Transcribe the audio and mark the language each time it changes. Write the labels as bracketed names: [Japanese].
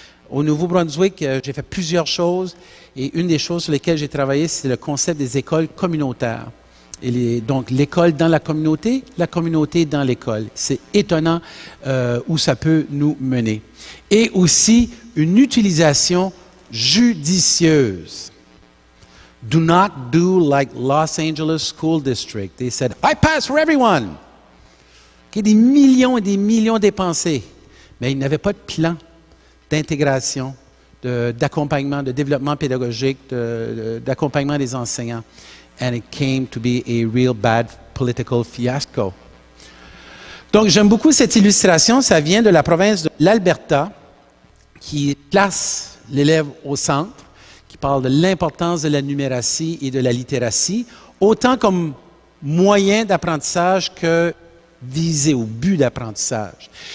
[French] Au Nouveau-Brunswick, j'ai fait plusieurs choses et une des choses sur lesquelles j'ai travaillé, c'est le concept des écoles communautaires. Donc, l'école dans la communauté dans l'école. C'est étonnant où ça peut nous mener. Et aussi, une utilisation judicieuse. [English] Do not do like Los Angeles School District. They said, I pass for everyone. [French] Okay, des millions et des millions dépensés. Mais ils n'avaient pas de plan d'intégration, d'accompagnement, de développement pédagogique, d'accompagnement des enseignants. [English] And it came to be a real bad political fiasco. [French] Donc, j'aime beaucoup cette illustration. Ça vient de la province de l'Alberta, qui place l'élève au centre, qui parle de l'importance de la numératie et de la littératie, autant comme moyen d'apprentissage que visé au but d'apprentissage.